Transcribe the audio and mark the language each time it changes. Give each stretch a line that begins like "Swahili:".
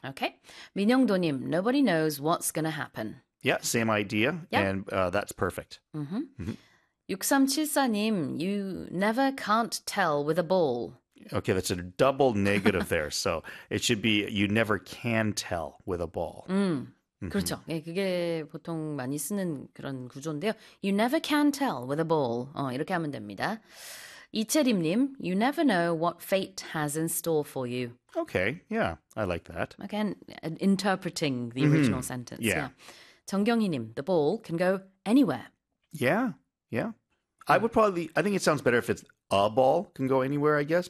English: Okay, 민영도님. Nobody knows what's going to happen. Yeah, same idea, and that's perfect. 6374님, you never can't tell with a ball. Okay, that's a double negative there. So it should be you never can tell with a ball.
Korean: 그렇죠. 예, 그게 보통 많이 쓰는 그런 구조인데요.
English: You never can tell with a ball.
Korean: 이렇게 하면 됩니다.
English: 이채림님, you never know what fate has in store for you. Okay, yeah, I like that. Again, interpreting the original sentence. Yeah. 정경희님, the ball can go anywhere. Yeah. Yeah. I would probably, I think it sounds better if it's a ball can go anywhere, I guess.